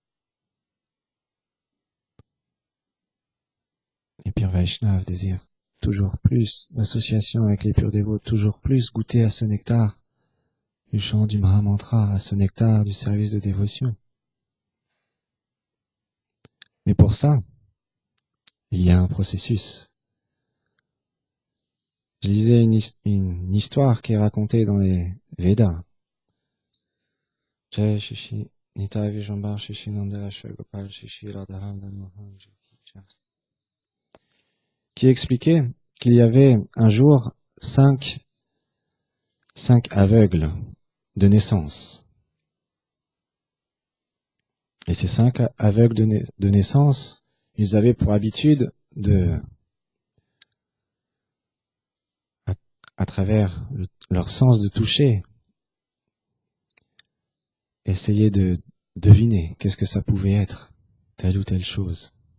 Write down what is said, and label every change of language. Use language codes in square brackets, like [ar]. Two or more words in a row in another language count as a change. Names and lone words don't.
[fr] Les purs Vaishnavas désirent toujours plus d'association avec les purs dévots, toujours plus goûter à ce nectar du chant du Mahamantra, à ce nectar du service de dévotion. Mais pour ça, il y a un processus. Je lisais une histoire qui est racontée dans les Védas. Jai Shishi, Nitai Vijambar Shishi Nandara Shagopal Shishi Radharam Mohan qui expliquait qu'il y avait un jour cinq aveugles de naissance. Et ces 5 aveugles de naissance, ils avaient pour habitude de, à travers leur sens de toucher, essayer de deviner qu'est-ce que ça pouvait être, telle ou telle chose.